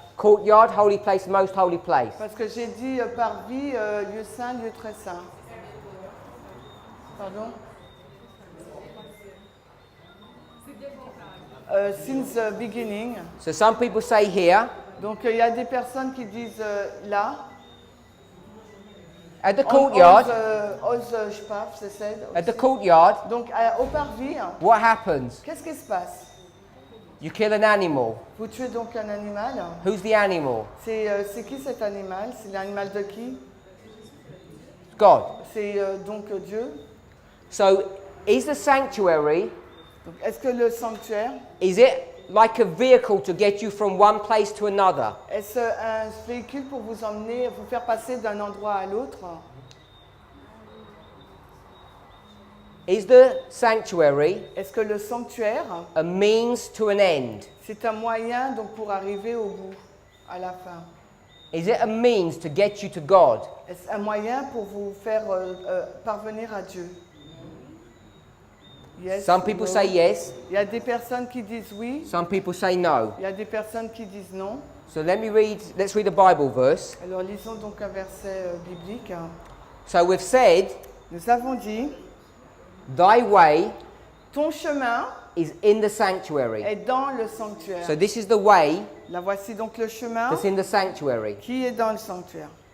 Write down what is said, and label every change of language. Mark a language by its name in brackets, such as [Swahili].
[English] Courtyard, holy place, most holy place. [French] Parce que j'ai dit parvis, lieu saint, lieu très saint. Pardon? [English] Since the beginning. So some people say here, [French] Donc il y a des personnes qui disent là. [English] at the courtyard, [French] All the Spaf, c'est ça. [English] at the courtyard, [French] Donc au parvis, [English] what happens? [French] qu'est-ce qui se passe? [English] You kill an animal. [French] Vous tuez donc un animal. [English] Who's the animal? [French] C'est qui cet animal? C'est l'animal de qui? [English] God. [French] C'est donc Dieu. [English] So is the sanctuary, [French] Donc, est-ce que le sanctuaire, [English] is it like a vehicle to get you from one place to another? [French] est-ce un véhicule pour vous emmener, vous faire passer d'un endroit à l'autre? [English] Is the sanctuary [French] Est-ce que le sanctuaire, [English] a means to an end? [French] c'est un moyen donc pour arriver au bout, à la fin? [English] Is it a means to get you to God? [French] Est-ce un moyen pour vous faire parvenir à Dieu? [English] Yes, Some people no. say yes, [French] Il y a des personnes qui disent oui, [English] some people say no. [French] il y a des personnes qui disent non. [English] So let's read a Bible verse. [French] Alors lisons donc un verset biblique. [English] So we've said, [French] Nous avons dit, [English] thy way [French] ton chemin [English] is in the sanctuary. [French] est dans le sanctuaire. [English] So this is the way [French] Là, voici donc le chemin [English] that's in the sanctuary. [French] qui est dans le sanctuaire.